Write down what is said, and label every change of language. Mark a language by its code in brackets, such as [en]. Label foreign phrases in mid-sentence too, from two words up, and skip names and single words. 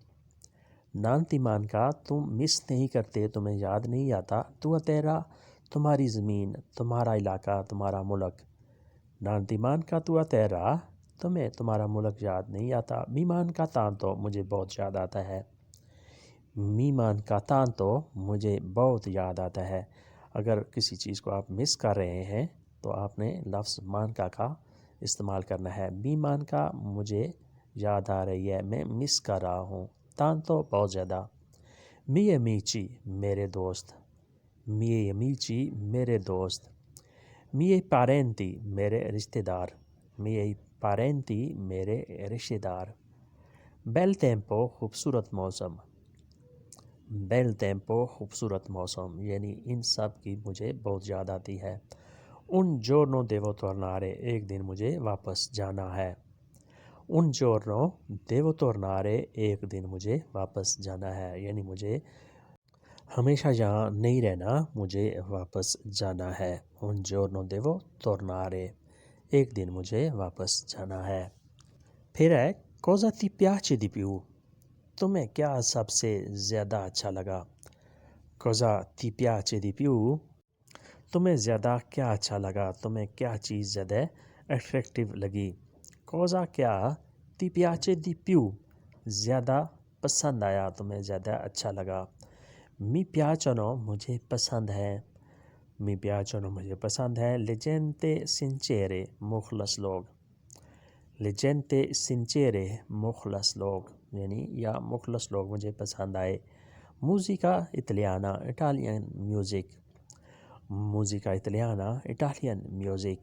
[it] non ti manca [ur] تم مس نہیں کرتے، تمہیں یاد نہیں آتا۔ [it] tua terra [ur] تمہاری زمین، تمہارا علاقہ، تمہارا ملک۔ [it] non ti manca tua terra [ur] تمہیں تمہارا ملک یاد نہیں آتا۔ [it] mi manca tanto [ur] مجھے بہت یاد آتا ہے۔ [it] mi manca tanto [ur] مجھے بہت یاد آتا ہے۔ اگر کسی چیز کو آپ مس کر رہے ہیں تو آپ نے لفظ manca کا استعمال کرنا ہے۔ [it] mi manca [ur] مجھے یاد آ رہی ہے، میں مس کر رہا ہوں۔ tanto بہت زیادہ۔ [it] miei amici [ur] میرے دوست۔ [it] miei amici [ur] میرے دوست۔ [it] miei parenti [ur] میرے رشتہ دار۔ [it] miei parenti [ur] میرے رشتہ دار۔ [it] bel tempo [ur] خوبصورت موسم۔ [it] bel tempo [ur] خوبصورت موسم، یعنی ان سب کی مجھے بہت یاد آتی ہے۔ [it] un giorno devo tornare [ur] ایک دن مجھے واپس جانا ہے۔ [it] un giorno devo tornare [ur] ایک دن مجھے واپس جانا ہے، یعنی مجھے ہمیشہ یہاں نہیں رہنا، مجھے واپس جانا ہے۔ [it] un giorno devo tornare [ur] ایک دن مجھے واپس جانا ہے۔ پھر ہے [it] cosa ti piace di più [ur] تمہیں کیا سب سے زیادہ اچھا لگا۔ [it] cosa ti piace di più [ur] تمہیں زیادہ کیا اچھا لگا، تمہیں کیا چیز زیادہ اٹریکٹیو لگی۔ cosa کیا [it] ti piace di più [ur] زیادہ پسند آیا، تمہیں زیادہ اچھا لگا۔ [it] mi piacciono [ur] مجھے پسند ہے۔ [it] mi piacciono [ur] مجھے پسند ہے۔ [it] le gente sincere [ur] مخلص لوگ۔ [it] le gente sincere [ur] مخلص لوگ یعنی یا مخلص لوگ مجھے پسند آئے. [it] musica italiana [ur] اٹالین میوزک. [it] musica italiana [ur] اٹالین میوزک.